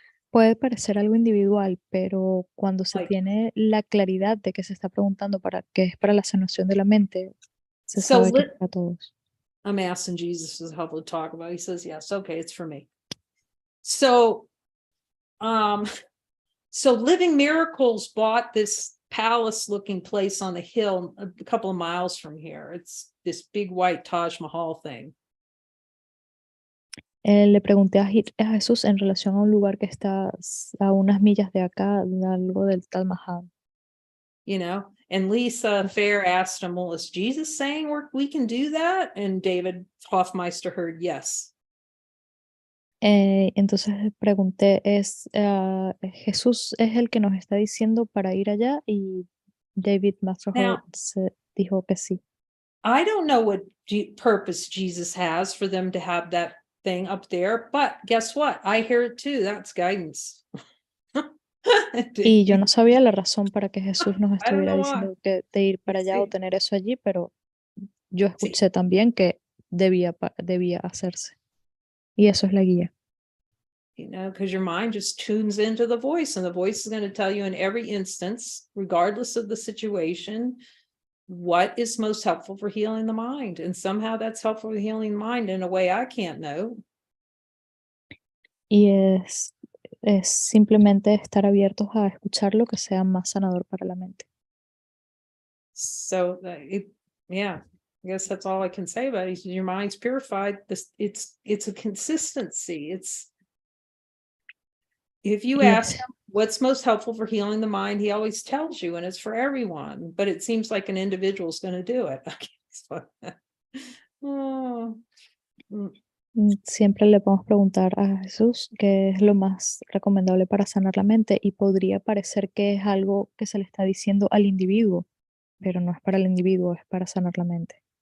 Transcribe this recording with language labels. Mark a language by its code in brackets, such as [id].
[es] puede parecer algo individual, pero cuando se [en] Like- [es] tiene la claridad de que se está preguntando para qué es para la sanación de la mente, se [en] So [es] sabe que es para todos. [en] I'm asking Jesus to help to talk about it. He says, yes, okay, it's for me. So Living Miracles bought this palace looking place on the hill a couple of miles from here. It's this big white Taj Mahal thing. [es] Le pregunté a Jesús en relación a un lugar que está a unas millas de acá, algo del Taj Mahal. [en] And Lisa Fair asked him, well, is Jesus saying we can do that? And David Hoffmeister heard yes. [es] Entonces pregunté, ¿Jesús es el que nos está diciendo para ir allá? Y David Masterhall dijo que sí. [en] I don't know what purpose Jesus has for them to have that thing up there, but guess what? I hear it too. That's guidance. [es] Y yo no sabía la razón para que Jesús nos [en] I don't [es] estuviera [en] know why. [es] diciendo que de ir para allá o Sí. tener eso allí, pero yo Sí. escuché también que debía hacerse. Y eso es la guía. [en] You know, because your mind just tunes into the voice, and the voice is going to tell you in every instance, regardless of the situation, what is most helpful for healing the mind. And somehow that's helpful for healing the mind in a way I can't know. [es] Y es simplemente estar abiertos a escuchar lo que sea más sanador para la mente. [en] So yeah, I guess that's all I can say about it. Your mind's purified. It's a consistency. It's if you ask him what's most helpful for healing the mind, he always tells you, and it's for everyone. But it seems like an individual is going to do it. Oh. [es] Siempre le podemos preguntar a Jesús qué es lo más recomendable para sanar la mente, y podría parecer que es algo que se le está diciendo al individuo, pero no es para el individuo, es para sanar la mente.